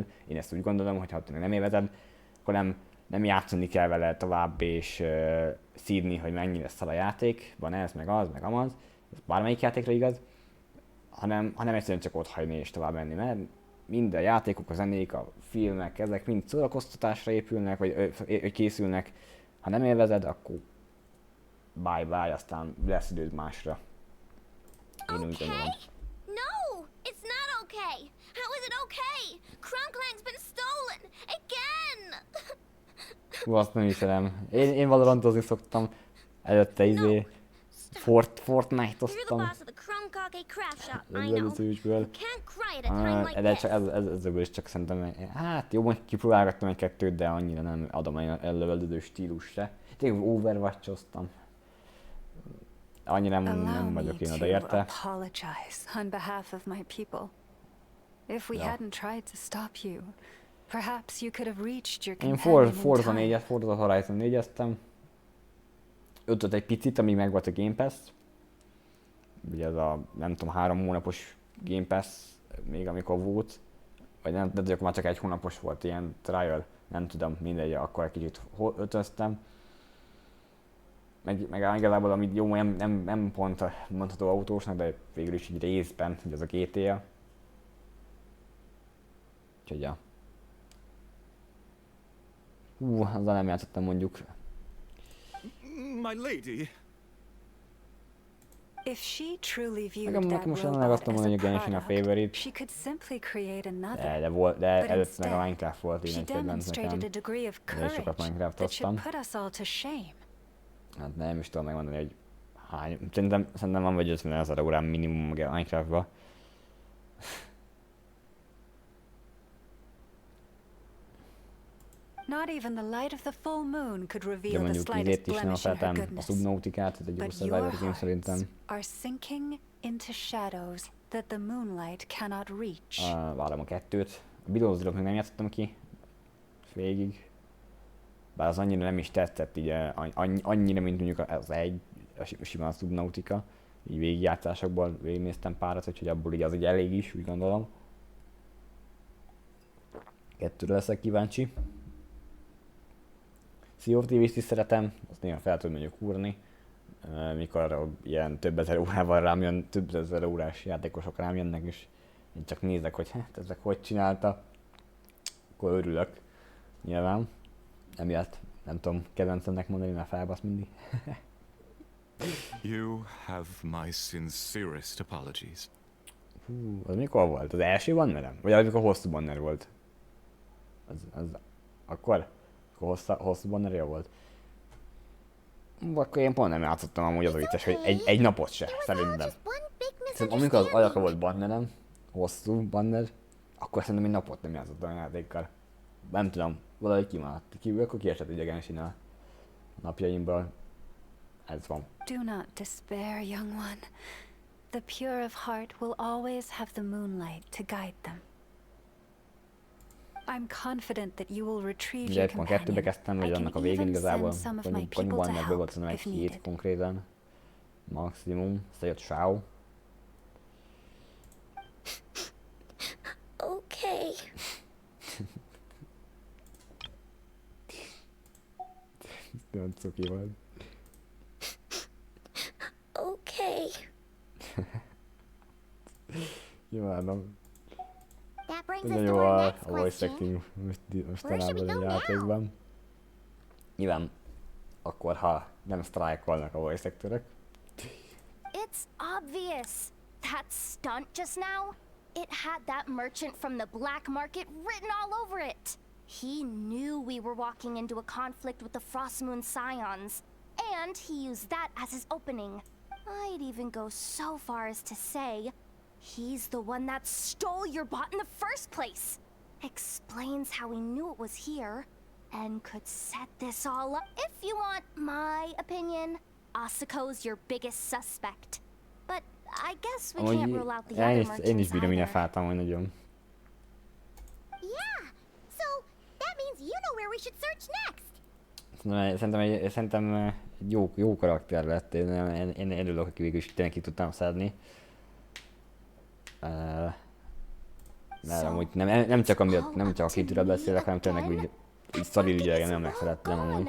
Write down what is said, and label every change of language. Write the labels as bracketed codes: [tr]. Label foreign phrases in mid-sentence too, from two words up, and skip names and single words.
[hu] Én ezt úgy gondolom, hogy ha nem élvezed, akkor nem játszani kell vele tovább, és szídni, hogy mennyire szar a játék, van ez, meg az, meg amaz, ez bármelyik játékra igaz, hanem egyszerűen csak ott hagyni és tovább menni, mert mind a játékok, a zenék, a filmek, ezek mind szórakoztatásra épülnek, vagy készülnek. Ha nem élvezed, akkor bye, aztán lesz időd másra. Én úgy gondolom. [en] No, it's not okay. How is it okay? Crunclank's been stolen again. [hu] Hú, azt nem hiszem. Én valorantozni szoktam. Előtte Fortnite-oztam. Az előzősből. De csak ezekből is csak szerintem, hát jó, hogy kipróbálgattam egy-kettőt, de annyira nem adom elővelődő stílus se. Tényleg Overwatch-oztam. Annyira nem vagyok én oda érte. [en] On behalf of my people. If we hadn't tried to stop you, perhaps you could have reached your companion in time. [hu] Forza Horizon 4-eztem. 5-öt egy picit, amíg meg volt a Game Pass. Ugye ez a, nem tudom, 3 hónapos Game Pass, még amikor volt. Vagy nem, de akkor már csak 1 hónapos volt ilyen trial. Nem tudom, mindegy, akkor egy kicsit ötöztem. Meg igazából, amit jó, nem pont mondható autósnak, de végül is így részben, hogy az a GTA. Úgyhogy ja. Azzal nem játszottam mondjuk. [en] My lady. If she truly viewed [hu] Nekem [en] that [hu] most nem [en] robot [hu] akartam [en] as a [hu] mondani, hogy Genshin a [en] product, [hu] favorite. [en] she could simply create another. [hu] De előtt meg a [en] instead, [hu] Minecraft volt így [en] she [hu] egy kedvenc [en] demonstrated a [hu] nekem. [en] degree of [hu] De [en] courage [hu] sokat [en] that [hu] Minecraft-oztam. [en] should put us all to shame. [hu] Hát nem is tudom megmondani, hogy hány. Szerintem van vagy 50 000 órám minimum a Minecraftba. [en] Not even the light of the full moon could [hu] De [en] reveal the [hu] mondjuk [en] slightest [hu] izét is nem [en] blemish in her [hu] feltem, a [en] goodness. [hu] Subnauticát, ez egy jó [en] But your survivor game hearts [hu] szerintem. [en] are sinking into shadows that the moonlight cannot reach. [hu] Várom a 2-t. A Bilózról még nem játszottam ki. Végig. Bár az annyira nem is tetszett, így annyira, mint mondjuk az egy, simán a Subnautica. Így végigjátszásokból végignéztem párat, úgyhogy abból így az így elég is, úgy gondolom. 2-re leszek kíváncsi. Sea of Thieves-t is szeretem, azt néha fel tudom mondjuk úrni. Mikor ilyen több ezer órával rám jön, több ezer órás játékosok rám jönnek, és én csak nézek, hogy hát ezek hogy csinálta. Akkor örülök. Nyilván. Emiatt nem tudom kedvencemnek mondani, mert felbasz mindig. [en] You have my sincerest apologies. [hu] Az mikor volt? Az első bannerem? Vagy amikor hosszú banner volt? Az akkor hosszú bannerja volt? Akkor én pont nem játszottam amúgy az a vicces, hogy egy napot se, szerintem. Szerintem amikor az aljaka volt bannerem, hosszú banner, akkor szerintem egy napot nem játszottam a játékkal. Nem tudom, valahogy kimaradt. Akkor kiesett egy Genshin a napjaimból. Ez van. [en] Do not despair, young one. The pure of heart will always have the moonlight to guide them. I'm confident that you will retrieve your companion. [hu] Kettőbe kezdtem, vagy annak a végén igazából. Konyban meg volt szerintem egy 7 konkrétan. Maximum. Összejött Shao. Okay. Nagyon cuki volt. Okay. Imádom. [en] That brings us [hu] Nagyon [en] to [hu] jó [en] our [hu] a [en] next voice question. [hu] acting mostanában a játékban. Nyilván akkor, ha nem sztrájkolnak a [en] voice actorok. It's obvious. That stunt just now, it had that merchant from the black market written all over it. He knew we were walking into a conflict with the Frostmoon Scions, and he used that as his opening. I'd even go so far as to say he's the one that stole your bot in the first place. Explains how he knew it was here and could set this all up. If you want my opinion, Asuko's your biggest suspect. But I guess we can't rule out the other merchants [hu] Én is bírom [en] either. [hu] fáltam, hogy nagyon. [en] Yeah. So that means you know where we should search next. [hu] Szerintem egy jó karakter lett. Én örülök, aki végül is tényleg ki tudtam szedni. Mert amúgy nem csak a kitűről beszélek, hanem tényleg úgy szaririgyelgen nem megszerettem amúgy.